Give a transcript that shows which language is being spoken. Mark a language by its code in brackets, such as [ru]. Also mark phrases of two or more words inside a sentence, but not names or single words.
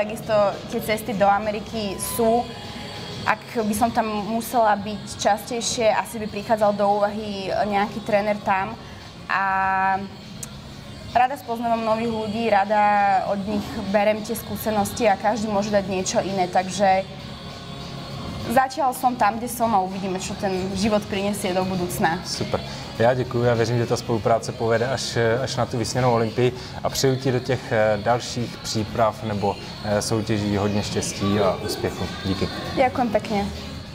[sk] Takisto tie cesty do Ameriky sú. Ak by som tam musela byť častejšie, asi by prichádzal do úvahy nejaký tréner tam. A rada spoznávam nových ľudí, rada od nich berem tie skúsenosti a každý môže dať niečo iné, takže zatiaľ som tam, kde som a uvidíme, čo ten život prinesie do budúcna. Super. [cs] Já děkuji a věřím, že ta spolupráce povede až na tu vysněnou Olympii a přeju ti do těch dalších příprav nebo soutěží hodně štěstí a úspěchu. Díky. [sk] Ďakujem pekne.